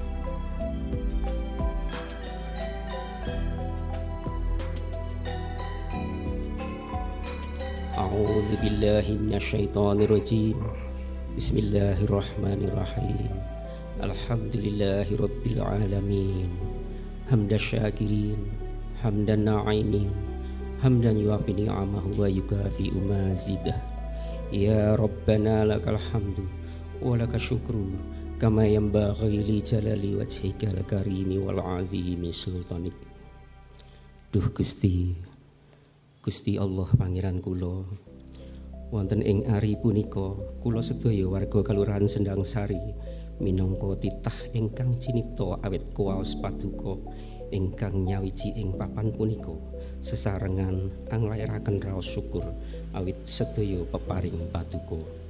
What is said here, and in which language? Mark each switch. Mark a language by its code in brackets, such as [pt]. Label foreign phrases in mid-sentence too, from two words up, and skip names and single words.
[ar] أعوذ بالله من الشيطان الرجيم. بسم الله الرحمن الرحيم. الحمد لله رب العالمين. حمدا شاكرين، حمدا ناعمين، حمدا يوافي نعمه ويكافئ مزيده. يا ربنا لك الحمد ولك الشكر كما ينبغي لجلال وجهك الكريم وعظيم سلطانك. [jv] Duh Gusti Allah pangeran kula, wonten ing ari punika kula sedaya warga Kalurahan Sendang Sari minangka titah ingkang cinipta awit kuwaos paduka ingkang nyawiji ing papan punika sesarengan anglairaken raos syukur awit sedaya peparing paduka.